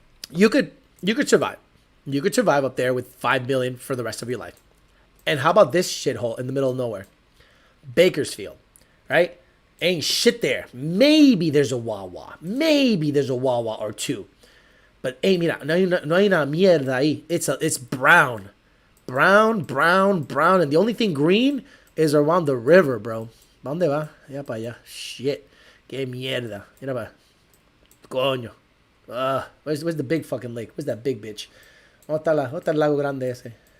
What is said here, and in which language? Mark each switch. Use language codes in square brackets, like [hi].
[en] You could survive. You could survive up there with 5 million for the rest of your life. And how about this shithole in the middle of nowhere? Bakersfield, right? Ain't shit there. Maybe there's a Wawa. Maybe there's a Wawa or two. [es] But, hey, mira, no hay una mierda ahí. [en] It's brown. Brown. And the only thing green is around the river, bro. [es] ¿Dónde va? Ya para allá. Shit. Qué mierda. Mira pa. Coño. [en] Where's the big fucking lake? Where's that big bitch? [es] ¿Dónde está el lago grande ese?